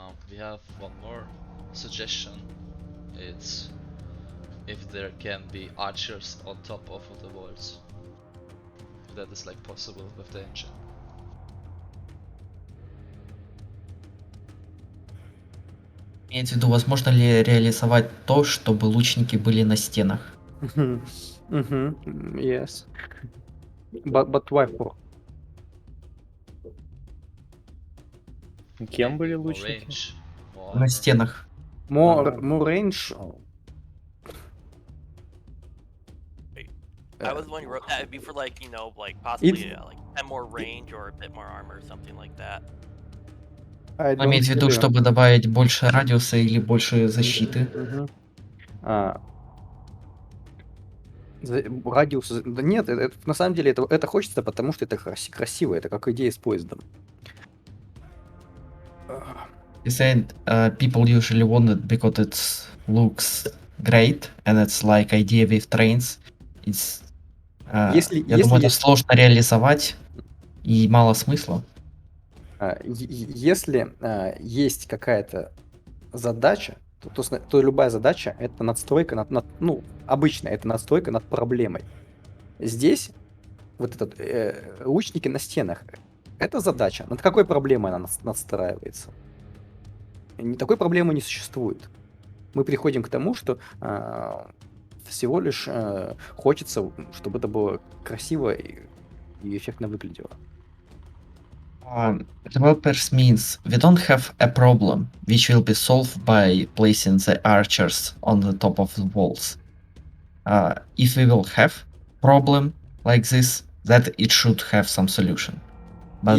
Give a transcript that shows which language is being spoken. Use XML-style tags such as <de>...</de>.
<en>We have one more suggestion. It's if there can be archers on top of the walls. If that is like possible with the engine.</en> <ru>Имеется в виду, возможно ли реализовать то, чтобы лучники были на стенах?</ru> <en>Yes. But why for?</en> <ru>Кем были</ru> <en>More</en> <ru>лучники?</ru> <en>range, more</en> <ru>На</ru> <en>armor.</en> <ru>стенах.</ru> <en>More range. I was wondering, wrote that it'd be for like, you know, like possibly like 10 more range or a bit more armor or something like that.</en> <ru>Имеется в виду, чтобы добавить больше радиуса или больше защиты. Радиус. Да нет, на самом деле это хочется, потому что это красиво, это как идея с поездом.</ru> <en>He said people usually want it because it looks great and it's like idea with trains.</en> <ru>It's, я думаю, это сложно реализовать и мало смысла. Если есть какая-то задача, то любая задача это надстройка над обычно это надстройка над проблемой. Здесь вот этот лучники на стенах это задача. Над какой проблемой она надстраивается? Такой проблемы не существует. Мы приходим к тому, что всего лишь хочется, чтобы это было красиво и эффектно выглядело.</ru> <en>Developers means we don't have a problem which will be solved by placing the archers on the top of the walls. If we will have problem like this, that it should have some solution. But</en>